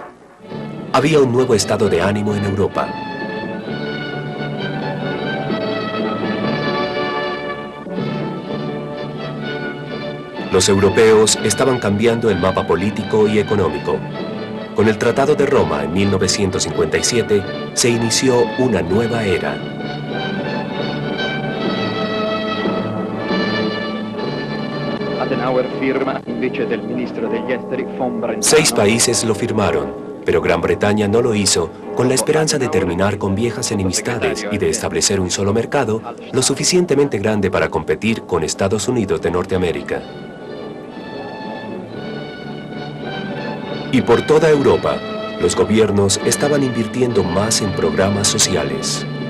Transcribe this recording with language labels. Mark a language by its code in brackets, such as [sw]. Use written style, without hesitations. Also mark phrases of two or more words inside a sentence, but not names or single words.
[es] Había un nuevo estado de ánimo en Europa. Los europeos estaban cambiando el mapa político y económico. Con el Tratado de Roma en 1957 se inició una nueva era. [it] Adenauer firma invece del ministro degli esteri von Brentano. [es] 6 países lo firmaron, pero Gran Bretaña no lo hizo con la esperanza de terminar con viejas enemistades y de establecer un solo mercado lo suficientemente grande para competir con Estados Unidos de Norteamérica. Y por toda Europa, los gobiernos estaban invirtiendo más en programas sociales.